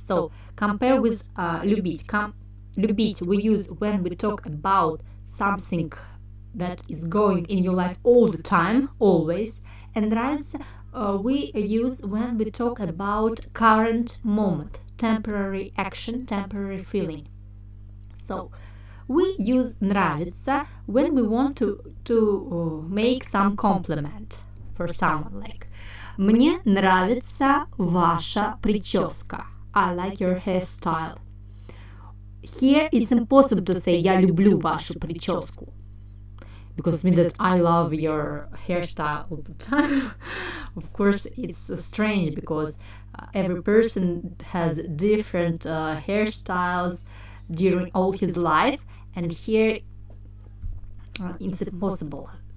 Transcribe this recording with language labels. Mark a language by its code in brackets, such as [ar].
[en] So, compare with любить. Любить we use when we talk about something that is going in your life all the time, always, and нравится we use when we talk about current moment, temporary action, temporary feeling. So, we use нравится when we want to make some compliment for someone. [ru] Like, мне нравится ваша прическа. [en] I like your hairstyle. Here it's impossible to say [ru] я люблю вашу прическу, [en] because it means that I love your hairstyle all the time. Of course, it's strange because every person has different hairstyles during all his life, and here it's impossible.